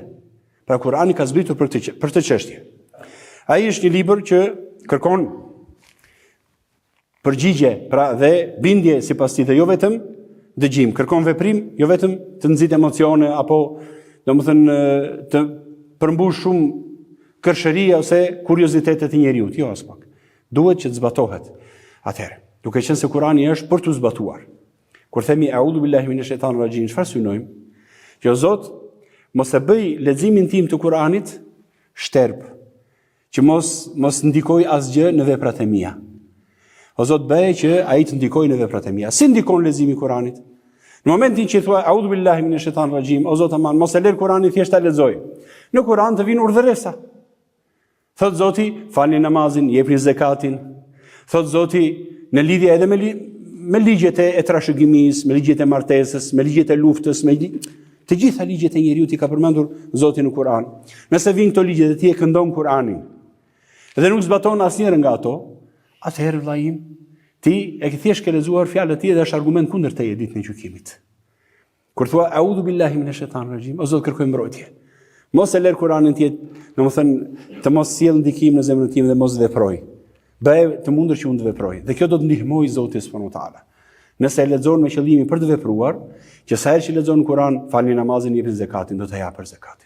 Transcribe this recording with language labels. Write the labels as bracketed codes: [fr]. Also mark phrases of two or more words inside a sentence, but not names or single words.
[sq] Pra Kurani ka zbritur për këtë çështje. Ai është një libër që kërkon përgjigje, pra dhe bindje sipas tij dhe jo vetëm dëgjim, kërkon veprim, jo vetëm të nxit emocione apo domethënë të përmbush shumë kërshëria ose kuriozitetet e njeriut, jo as pak. Duhet që të zbatohet. Atëherë, duke qenë se Kurani është për të zbatuar. Kur themi [ar] أعوذ بالله من الشيطان الرجيم, [sq] çfarë synojmë? Që o Zot, mos e bëj leximin tim të Kuranit shterp, që mos ndikoj asgjë në veprat e mia. O Zot, bëj që ai të ndikojë në veprat e mia. Si ndikon leximi i Kuranit? Në momentin që thua [ar] أعوذ بالله من الشيطان الرجيم, [sq] o Zot aman, mos e lër Kuranin thjesht ta lexoj. Në Kuran të vinë urdhëresa. Thot Zoti, falni namazin, jepni zakatin. Thot Zoti, në lidhje edhe me ligjet e trashëgimisë, me ligjet e martesës, me ligjet e luftës, të gjitha ligjet e njeriut i ka përmendur Zoti në Kuran. Nëse vinë këto ligje dhe ti e këndon Kuranin dhe nuk zbaton asnjërin nga ato, atëherë vllai im, ti e ke thjesht ke lexuar fjalët e tij dhe është argument kundër teje ditën e gjykimit. Kur thua [ar] أعوذ بالله من الشيطان الرجيم, [sq] o Zot kërkoj mbrojtje. Mos e lër Kuranin të jetë, domethënë të mos sjell ndikim në zemrën time dhe mos veproj. Bëj të mundur që unë të veproj. Dhe kjo do të ndihmojë Zoti [ar] سبحانه وتعالى. [sq] Nëse e lexon me qëllimin për të vepruar, që sa herë që lexon Kur'an, falni namazin, jepni zakatin, do të japë zakatin.